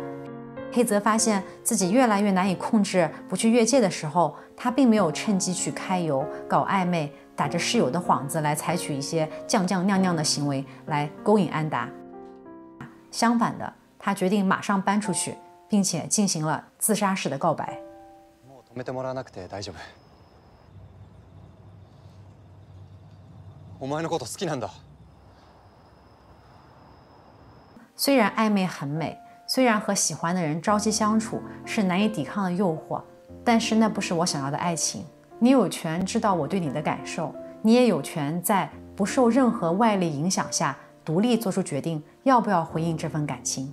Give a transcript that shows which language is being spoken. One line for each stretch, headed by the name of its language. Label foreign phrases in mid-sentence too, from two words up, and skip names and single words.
Chinese: 黑泽发现自己越来越难以控制不去越界的时候，他并没有趁机去揩油、搞暧昧，打着室友的幌子来采取一些酱酱酿酿的行为来勾引安达。相反的，他决定马上搬出去，并且进行了自杀式的告白。
Japanese: もう止めてもらわなくて大丈夫。お前のこと好きなんだ。
Chinese: 虽然暧昧很美，虽然和喜欢的人朝夕相处是难以抵抗的诱惑，但是那不是我想要的爱情。你有权知道我对你的感受，你也有权在不受任何外力影响下独立做出决定，要不要回应这份感情。